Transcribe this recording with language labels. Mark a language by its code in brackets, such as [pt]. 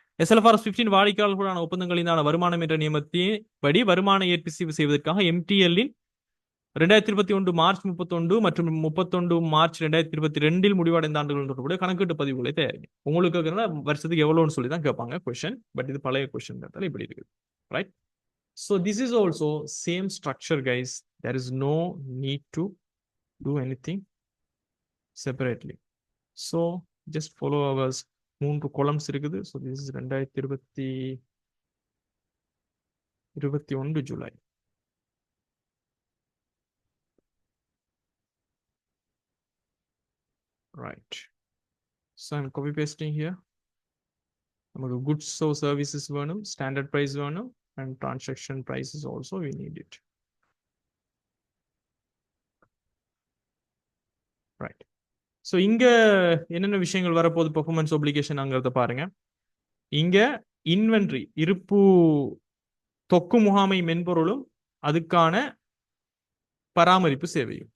[ta] SLFRS 15 வாடிக்கையாளர்களுடான ஒப்பந்தங்களின் வருமானம் என்ற நியமத்தின் படி வருமான ஏற்பு செய்வதற்காக MTL-இன் 2021 மார்ச் 31 மற்றும் 31 மார்ச் 2022 முடிவடைந்த ஆண்டுகள் தொடர்புடைய கணக்கீட்டு பதிவுகளை தயாரிங்க. உங்களுக்கு வருஷத்துக்கு எவ்வளவுன்னு சொல்லி தான் கேட்பாங்க கொஸ்டின். பட் இது பழைய கொஸ்டின் இப்படி இருக்கு. [en] Right? So this is also same structure, guys. There is no need to do anything separately. So just follow our 3 columns இருக்குது. So this is 2021 July. Right. So I'm copy pasting here. நமக்கு goods or services வேணும், standard price வேணும், and transaction prices also we need it. Right. [ta] So இங்க என்னென்ன விஷயங்கள் வரப்போகுது performance obligation அங்கிறத பாருங்க. இங்க இன்வென்ட்ரி இருப்பு தொக்கு முகாமை மென்பொருளும் அதுக்கான பராமரிப்பு சேவையும்.